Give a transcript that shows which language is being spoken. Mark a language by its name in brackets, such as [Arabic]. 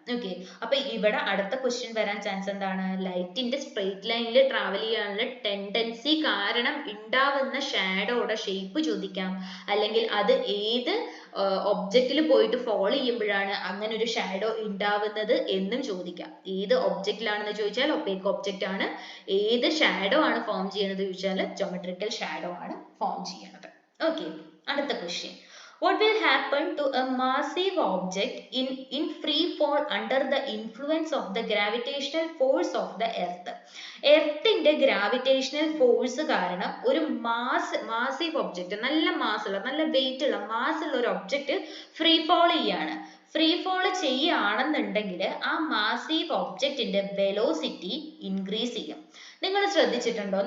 [Malayalam] Okay, അപ്പൊ ഇവിടെ അടുത്ത ക്വസ്റ്റ്യൻ വരാൻ ചാൻസ് എന്താണ്? ലൈറ്റിന്റെ സ്ട്രെയിറ്റ് ലൈനിൽ ട്രാവൽ ചെയ്യാനുള്ള ടെൻഡൻസി കാരണം ഉണ്ടാവുന്ന ഷാഡോയുടെ ഷേപ്പ് ചോദിക്കാം, അല്ലെങ്കിൽ അത് ഏത് ഒബ്ജക്റ്റിൽ പോയിട്ട് ഫോളോ ചെയ്യുമ്പോഴാണ് അങ്ങനെ ഒരു ഷാഡോ ഉണ്ടാവുന്നത് എന്നും ചോദിക്കാം. ഏത് ഒബ്ജക്റ്റിലാണെന്ന് ചോദിച്ചാൽ ഒപ്പേക്ക് ഒബ്ജക്റ്റ് ആണ്. ഏത് ഷാഡോ ആണ് ഫോം ചെയ്യുന്നത് ചോദിച്ചാൽ ജോമെട്രിക്കൽ ഷാഡോ ആണ് ഫോം ചെയ്യുന്നത്. ഓക്കെ, അടുത്ത question. [English] What will happen to a massive object in free fall under the influence of the gravitational force of the earth? [Malayalam] എർത്തിന്റെ gravitational force കാരണം ഒരു മാസീവ് ഒബ്ജക്റ്റ്, നല്ല മാസ്സുള്ള, നല്ല വെയിറ്റ് ഉള്ള, മാസ്സുള്ള ഒരു ഒബ്ജക്റ്റ് ഫ്രീ ഫോൾ ചെയ്യാണ്. Free fall ചെയ്യുകയാണെന്നുണ്ടെങ്കിൽ ആ massive ഒബ്ജക്റ്റിന്റെ വെലോസിറ്റി ഇൻക്രീസ് ചെയ്യും. നിങ്ങൾ ശ്രദ്ധിച്ചിട്ടുണ്ടോ?